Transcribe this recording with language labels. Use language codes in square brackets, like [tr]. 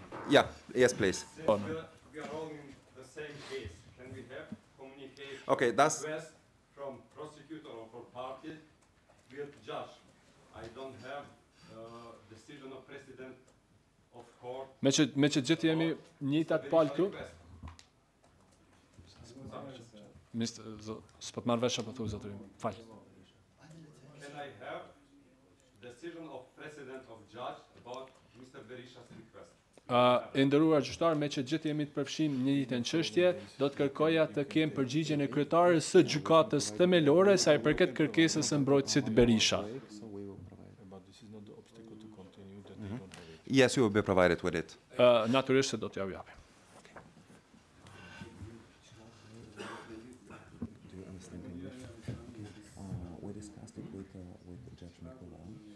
[en] Yeah, yes, please. We are all in the same case. Can we have communication Okay, that's request from prosecutor or for party with judge? I don't have decision of president of court. [sq] Me që gjithë jemi njëjtat palë këtu. S'po të marrë vesh apo thuaj zotërim. Fal. [en] Can I have decision of president of judge about Mr. Berisha's request? [sq] E nderuar gjyqtar, me që gjithë jemi të përfshim në një njëjtën çështje, do të kërkoja të kem përgjigjen e kryetares së gjykatës themelore sa i përket kërkesës së mbrojtësit Berisha. [en] But this is not the obstacle to continue that they don't have it. yes, you will be provided with it. [sq] Natyrisht se do t'ja japim. [en] Do you understand English? We discussed it with Judge Mikolan.